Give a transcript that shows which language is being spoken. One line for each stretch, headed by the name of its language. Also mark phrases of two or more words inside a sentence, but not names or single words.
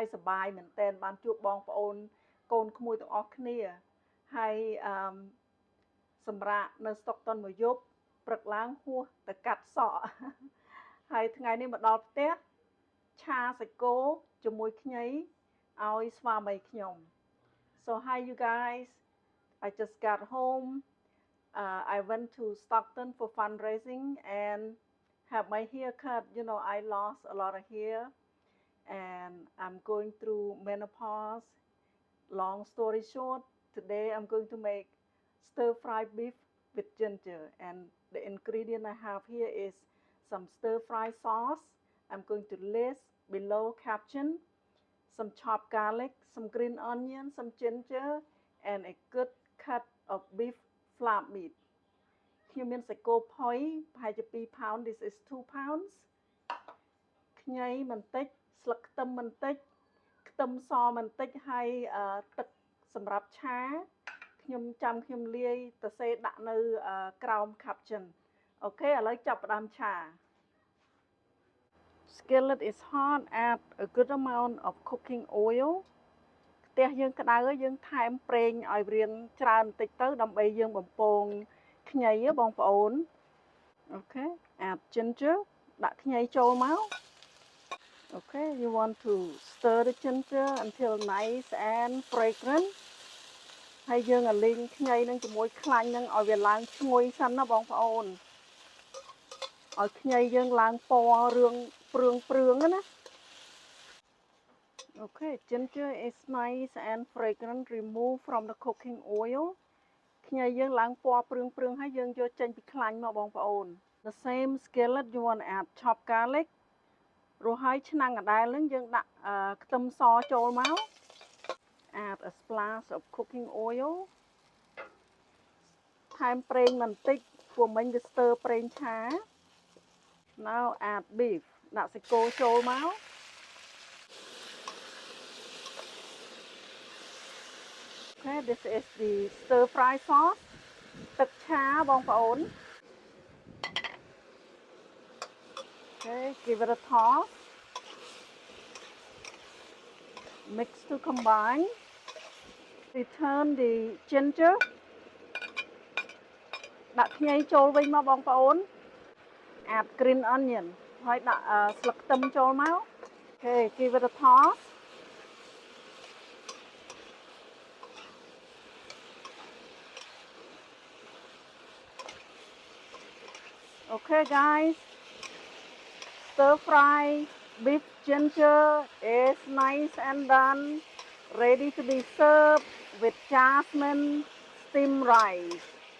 Khmer: សប្បាយមែនទែនបានជួបបងប្អូនកូនក្មួយទាំងអស់គ្នាហើយសម្រាប់នៅ Stockton មួយយប់ព្រឹកឡើងហួសទៅកាត់សក់ហើយថ្ងៃនេះមកដល់ផ្ទះឆាសាច់គោជាមួយខ្ញីឲ្យស្វាមីខ្ញុំ
English: So hi you guys I just got home I went to Stockton for fundraising and have my hair cut. You know, I lost a lot of hair and I'm going through menopause. Long story short, today I'm going to make stir-fried beef with ginger. And the ingredient I have here is some stir-fry sauce. I'm going to list below caption some chopped garlic, some green onion, some ginger, and a good cut of beef flap meat.
Khmer: ខ្ញុំមានសាច់គោផុយប្រហែលជា
English: 2 pound this is 2 pounds
Khmer: ខ្ញីបន្តិចស្លឹកខ្ទឹមបន្តិចខ្ទឹមសបន្តិចហើយទឹកសម្រាប់ឆាខ្ញុំលាយទៅសេដាក់នៅក្រោម caption អូខេឥឡូវចាប់ផ្ដើមឆា
English: Skillet is hot add a good amount of cooking oil
Khmer: ផ្ទះយើងក្តៅហើយយើងថែមប្រេងឲ្យរៀ ងច្រើនបន្តិចទៅដើម្បីយើងបំពងខ្ញីបងប្អូនអូខេ
English: add ginger
Khmer: ដាក់ខ្ញីចូលមក
English: Okay you want to stir the ginger until nice and fragrant
Khmer: ហើយយើងឲ្យលីងខ្ញីនឹងជាមួយខ្លាញ់នឹងឲ្យវាឡើងឈ្ងុយសិនណាបងប្អូនឲ្យខ្ញីយើងឡើងពណ៌រឿងព្រឿងណា
English: Okay, ginger is nice and fragrant. Remove from the cooking oil.
Khmer: ខ្ញីយើងឡើងពណ៌ព្រឿងហើយយើងយកចេញពីខ្លាញ់មកបងប្អូន
English: The same skillet you want to add chopped garlic.
Khmer: រួចហើយឆ្នាំងដដែលនឹងយើងដាក់ខ្ទឹមសចូលមក
English: Add a splash of cooking oil.
Khmer: ថែមប្រេងបន្តិចព្រោះមិញវាស្ទើរប្រេងឆា
English: Now add beef.
Khmer: ដាក់សាច់គោចូលមក
English: Okay, this is the stir fry sauce
Khmer: ទឹកឆាបងប្អូន
English: Okay, give it a toss mix to combine return the ginger
Khmer: ដាក់ខ្ញីចូលវិញមកបងប្អូន
English: add green onion
Khmer: ហើយដាក់ស្លឹកខ្ទឹមចូលមក
English: Okay, give it a toss Okay guys, stir fry beef ginger is nice and done, ready to be served with jasmine steamed rice.